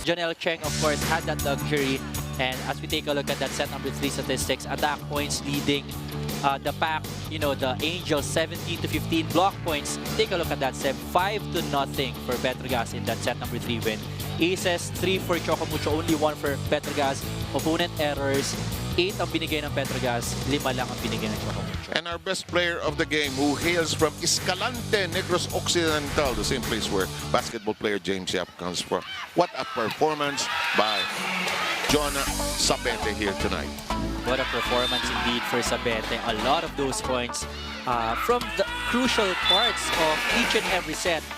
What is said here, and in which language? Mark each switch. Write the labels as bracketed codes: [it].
[en] Janelle Cheng, of course, had that luxury, and as we take a look at that set number 3 statistics, attack points leading the pack, you know, the Angels 17 to 15 block points. Take a look at that set, 5-0 for Petro Gazz in that set number 3 win. Aces, 3 for CHOCU MUCHO, only 1 for Petro Gazz. Opponent errors, [tl] 8 ang binigay ng Petro Gazz, 5 lang ang binigay ng CHOCU MUCHO. [en] And our best player of the game, who hails from Escalante, Negros Occidental, the same place where basketball player James Yap comes from. What a performance by Jonah Sabete here tonight. What a performance indeed for Sabete. A lot of those points from the crucial parts of each and every set.